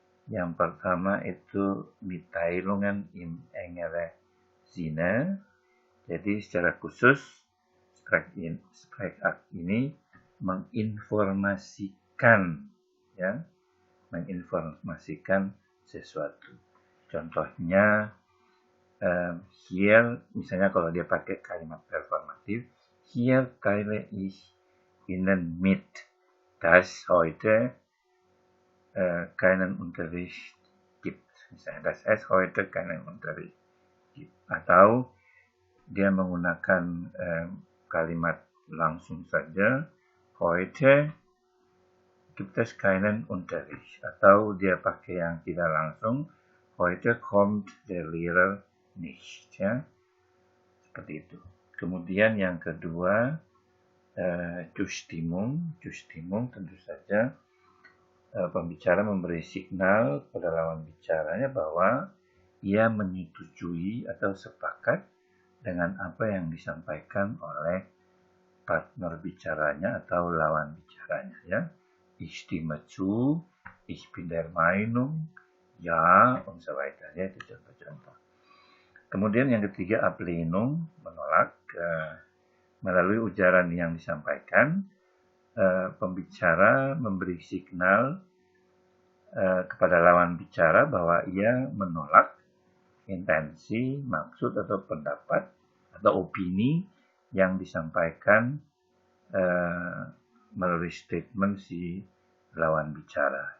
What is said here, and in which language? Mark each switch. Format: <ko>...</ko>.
<id>Yang pertama itu</id> <de>Mitteilungen im engere Sinne.</de> <id>Jadi secara khusus Sprechakt ini menginformasikan, ya, menginformasikan sesuatu. Contohnya hier, misalnya kalau dia pakai kalimat performatif,</id> <de>hier teile ich Ihnen mit, dass heute keinen Unterricht gibt.</de> <id>Misalnya,</id> <de>dass es heute keinen Unterricht gibt.</de> <id>Atau dia menggunakan kalimat langsung saja,</id> <de>heute gibt es keinen Unterricht.</de> <id>Atau dia pakai yang tidak langsung,</id> <de>heute kommt der Lehrer nicht.</de> <id>Ya. Seperti itu. Kemudian yang kedua, Zustimmung. Zustimmung tentu saja pembicara memberi signal pada lawan bicaranya bahwa ia menyetujui atau sepakat dengan apa yang disampaikan oleh partner bicaranya atau lawan bicaranya.</id> <de>Ya, ich stimme zu, ich bin der Meinung, ya, und so weiter.</de> <id>Ya, itu contoh-contoh. Kemudian yang ketiga, Ablehnung, menolak. Melalui ujaran yang disampaikan, pembicara memberi signal kepada lawan bicara bahwa ia menolak intensi, maksud atau pendapat atau opini yang disampaikan melalui statement si lawan bicara.</id>